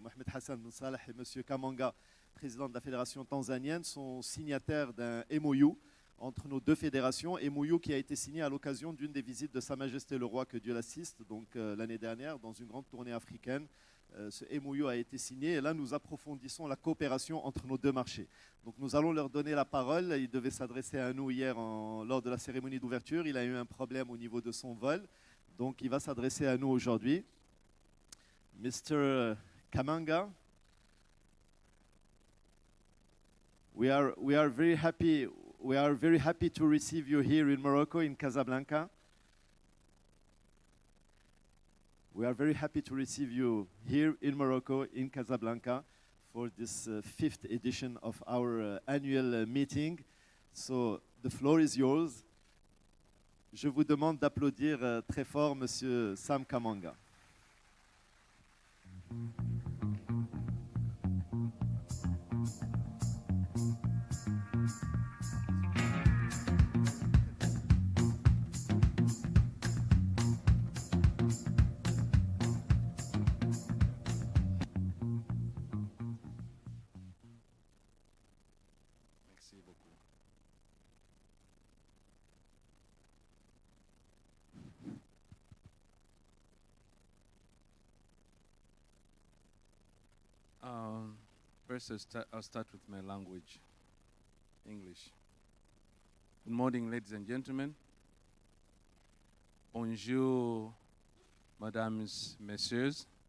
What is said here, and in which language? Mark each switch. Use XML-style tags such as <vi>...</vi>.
<fr>Mohamed Hassan Ben Salah et M. Kamanga, président de la fédération tanzanienne, sont signataires d'un MOU entre nos deux fédérations, MOU qui a été signé à l'occasion d'une des visites de Sa Majesté le Roi, que Dieu l'assiste, donc l'année dernière, dans une grande tournée africaine. Ce MOU a été signé et là nous approfondissons la coopération entre nos deux marchés. Donc nous allons leur donner la parole. Il devait s'adresser à nous hier lors de la cérémonie d'ouverture. Il a eu un problème au niveau de son vol, donc il va s'adresser à nous aujourd'hui.</fr> <en>Mr. Kamanga, we are very happy to receive you here in Morocco, in Casablanca. We are very happy to receive you here in Morocco, in Casablanca, for this 5th edition of our annual meeting. So, the floor is yours.</en> <fr>Je vous demande d'applaudir très fort Monsieur Sam Kamanga.</fr> <en>First, I'll start with my language, English. Good morning, ladies and gentlemen.</en> <fr>Bonjour, mesdames, messieurs.</fr>